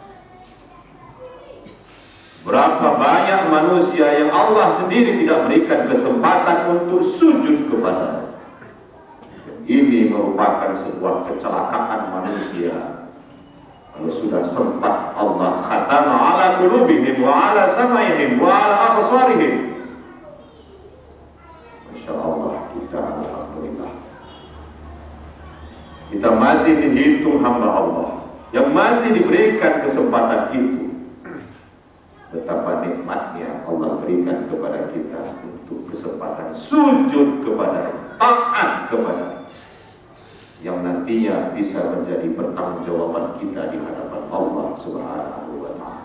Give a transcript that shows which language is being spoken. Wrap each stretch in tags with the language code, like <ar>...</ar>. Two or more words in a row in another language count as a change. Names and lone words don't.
<id>Berapa banyak manusia yang Allah sendiri tidak berikan kesempatan untuk sujud kepada-Nya. Ini merupakan sebuah kecelakaan manusia. Kalau sudah sempat Allah</id> <ar>ختم على قلوبهم وعلى سمعهم وعلى أبصارهم. ما شاء الله,</ar> <id>kita alhamdulillah, kita masih dihitung hamba Allah yang masih diberikan kesempatan itu. Betapa nikmatnya Allah berikan kepada kita untuk kesempatan sujud kepada, taat kepada, yang nantinya bisa menjadi pertanggungjawaban kita di hadapan Allah</id> <ar>سبحانه وتعالى.</ar>